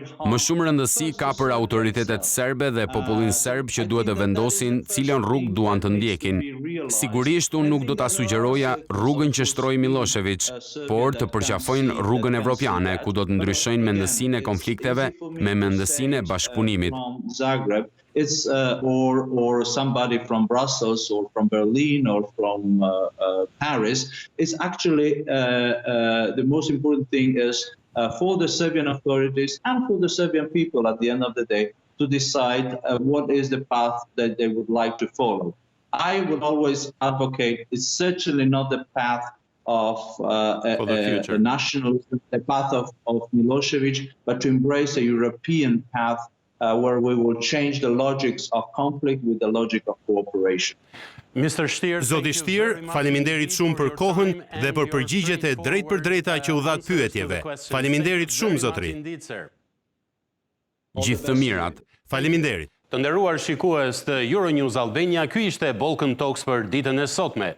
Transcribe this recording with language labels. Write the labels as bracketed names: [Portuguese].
[Albanian] Më shumë rëndësi ka për autoritetet serbe dhe popullin serb që duhet të vendosin cilën rrugë duan të ndjekin. Sigurisht unë nuk do ta sugjeroja rrugën që shtroi Milošević, por të përqafojnë rrugën evropiane ku do të ndryshojnë mendësinë e konflikteve me mendësinë e bashkëpunimit. [English] Zagreb, it's or somebody from Brussels or from Berlin or from Paris. It's actually the most important thing is for the Serbian authorities and for the Serbian people at the end of the day to decide what is the path that they would like to follow. I would always advocate it's certainly not the path of nationalism, the path of Milošević, but to embrace a European path where we will change the logics of conflict with the logic of cooperation. [Albanian] Zoti Shtir, faleminderit shumë për kohën dhe për përgjigjet e drejt për drejta që u dha pyetjeve. Faleminderit shumë, zotëri. Gjithë të mirat. Faleminderit. Të nderuar shikues të Euronews Albania, ky ishte Balkan Talks për ditën e sotme.